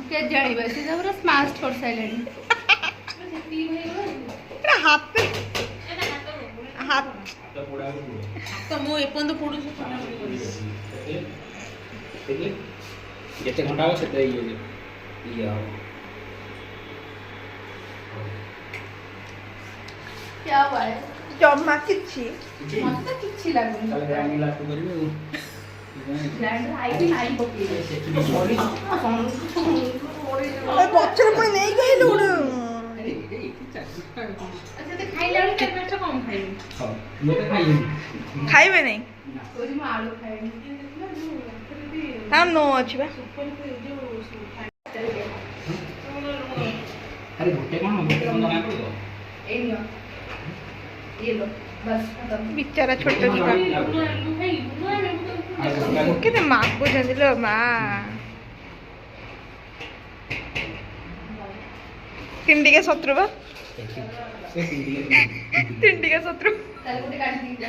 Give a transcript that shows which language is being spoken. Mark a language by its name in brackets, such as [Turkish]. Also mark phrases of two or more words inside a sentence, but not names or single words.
[Odia] କେ ଜାଣିବା ସେ ପୁରା ସ୍ମାଷ୍ଟ କରିସାରିଲେଣି। ଏଇଟା ହାତ ହାତ ତ ମୁଁ ଏପର୍ଯ୍ୟନ୍ତ ପଡୁଛି। ଯେତେ ଘଣ୍ଟା ହବ ସେତେ ଇଏ ହବ। [Hindi] क्या हुआ है? [Odia] ଜମା କିଛି ମତେ କିଛି ଲାଗୁନି। ତାହେଲେ ଗ୍ରାଇଣ୍ଡିଂ ଲାଷ୍ଟ କରିବେ ଆଉ। ଗ୍ରାଇଣ୍ଡର ଆଇକି ନାଇ ପକେଇବେ। ଏ ପଛରେ ପୁଣି ନେଇକି ଆଇଲୁ ଗୋଟେ। ଆଚ୍ଛା ତ ଖାଇଲା ବେଳେ ଟେମ୍ପରେଚର କମ ଖାଇବି। ହଉ ମୁଁ ତ ଖାଇବିନି। ଖାଇବେ ନାହିଁ କୋଉଠି ମୁଁ ଆଳୁ ଖାଇବି। ତାର नो ଅଛି ବା। ଆରେ ଗୋଟେ କ'ଣ ଗୋଟେ କ'ଣ ଦରକାର ପଡ଼ିବ? ଏ ନିଅ [Hindi] ये लो बस खत्म। [Odia] ବିଚାରା ଛୋଟ ଛୁଆ କେତେ ମାଗୁଛନ୍ତି ଲୋ ମା। ତିନିଟିକା ଶତ୍ରୁ ବା। ତିନିଟିକା ଶତ୍ରୁ। ତାହେଲେ ଗୋଟେ କାଟି ଦେଇଯା।